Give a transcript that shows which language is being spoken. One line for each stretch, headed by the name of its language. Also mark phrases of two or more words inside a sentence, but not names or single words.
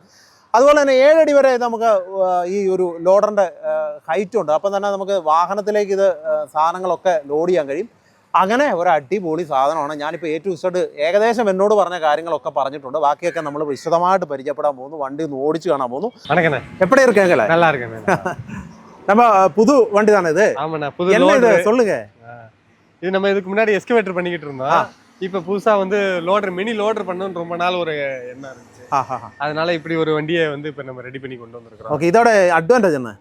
Malayalam: അതുപോലെ തന്നെ 7 അടി വരെ നമുക്ക് ഈ ഒരു ലോഡറിൻ്റെ ഹൈറ്റ് ഉണ്ട്. അപ്പം തന്നെ നമുക്ക് വാഹനത്തിലേക്ക് ഇത് സാധനങ്ങളൊക്കെ ലോഡ് ചെയ്യാൻ കഴിയും. അങ്ങനെ ഒരു അടിപൊളി സാധനമാണ്. ഞാനിപ്പോൾ
English: A to Z
Malayalam: ഏകദേശം എന്നോട് പറഞ്ഞ കാര്യങ്ങളൊക്കെ പറഞ്ഞിട്ടുണ്ട്. ബാക്കിയൊക്കെ നമ്മൾ വിശദമായിട്ട് പരിചയപ്പെടാൻ പോകുന്നു. വണ്ടി ഒന്ന് ഓടിച്ച് കാണാൻ പോകുന്നു. എപ്പോഴേ இருக்கேங்களே?
Tamil: நல்லா இருக்கேன். நம்ம புது வண்டி தானே இது? ஆமாண்ணா, புது என்ன இது சொல்லுங்க. இது நம்ம இதுக்கு முன்னாடி எஸ்கவேட்டர் பண்ணிக்கிட்டு இருந்தோம். இப்போ புதுசா வந்து லோடர், மினி லோடர் பண்ணணும்னு ரொம்ப நாள் ஒரு எண்ணம் இருந்துச்சு. அதனால இப்படி ஒரு வண்டியை வந்து இப்போ நம்ம ரெடி பண்ணி கொண்டு வந்திருக்கிறோம். ஓகே, இதோட அட்வான்டேஜ் என்ன?